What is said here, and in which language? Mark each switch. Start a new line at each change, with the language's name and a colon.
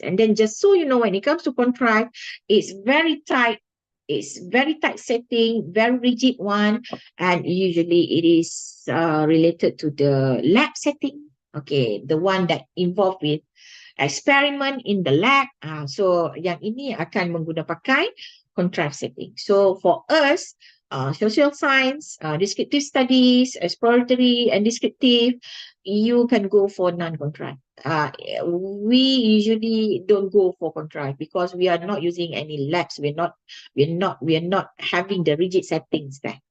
English: And then just so you know, when it comes to contrived, it's very tight. It's very tight setting, very rigid one, and usually it is related to the lab setting. Okay, the one that involved with experiment in the lab. So
Malay: yang ini akan pakai contrived setting.
English: So for us, social science, descriptive studies, exploratory and descriptive, you can go for non-contrived. We usually don't go for contrived because we are not using any labs. We're not having the rigid settings there.